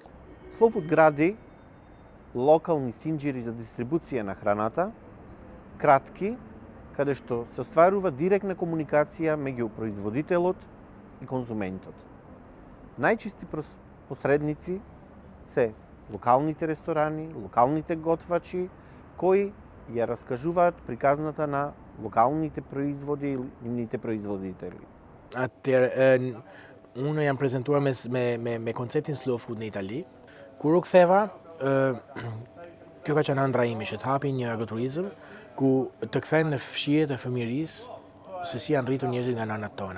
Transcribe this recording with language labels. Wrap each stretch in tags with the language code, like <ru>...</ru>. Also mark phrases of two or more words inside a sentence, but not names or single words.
<mk>Slow Food гради локални синџири за дистрибуција на храната, кратки, каде што се остварува директна комуникација меѓу производителот и конзументот. Најчисти посредници се локалните ресторани, локалните готвачи, кои ја раскажуваат приказната на локалните производи и нивните производители.</mk> <sq>Atëherë, unë jam prezentuar me konceptin slow food në Itali. Kur u ktheva, kjo ka qenë ëndra ime që të hapi një agroturizëm ku të kthehen në fshijet e fëmijërisë se si janë rritur njerëzit nga nanat tona.</sq>